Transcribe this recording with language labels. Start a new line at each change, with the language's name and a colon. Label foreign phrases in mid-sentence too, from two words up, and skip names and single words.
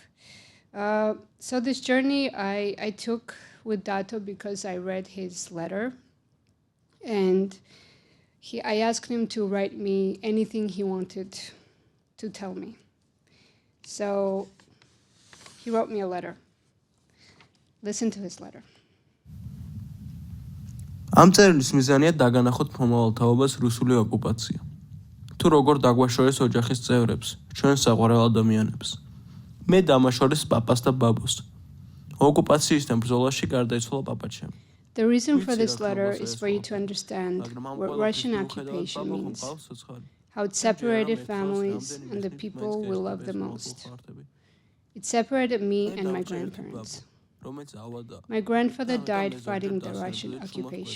English: So this journey I took with Dato because I read his letter, and I asked him to write me anything he wanted to tell me. So he wrote me a letter. Listen to his letter.
Georgian: ამ წერილის მიზანია დაგანახოთ მომავალ თაობას რუსული ოკუპაცია. თუ როგორ დაგვაშორეს ოჯახის წევრებს, ჩვენ საყვარელ ადამიანებს. მე დამაშორეს პაპას და ბაბოს. ოკუპაციისთან ბრძოლაში გარდაიცვალა პაპაჩემ.
English: The reason for this letter is for you to understand what Russian occupation means, how it separated families and the people we love the most. It separated me and my grandparents. My grandfather died fighting the Russian occupation.